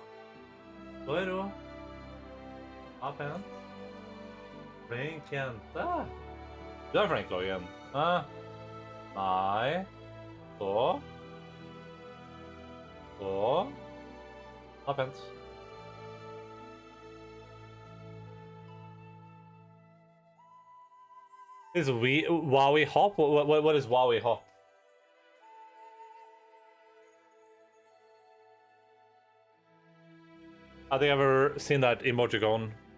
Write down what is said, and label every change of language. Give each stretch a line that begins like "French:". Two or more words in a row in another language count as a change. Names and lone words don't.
Norwegian: Stå i ro. Ja, pent. Flink jente. Du er flink, Logan. Nei. Stå. Stå. Ja, pent.
English: Is Wowie hop? What is Wowie hop? I think I've ever seen that emoticon.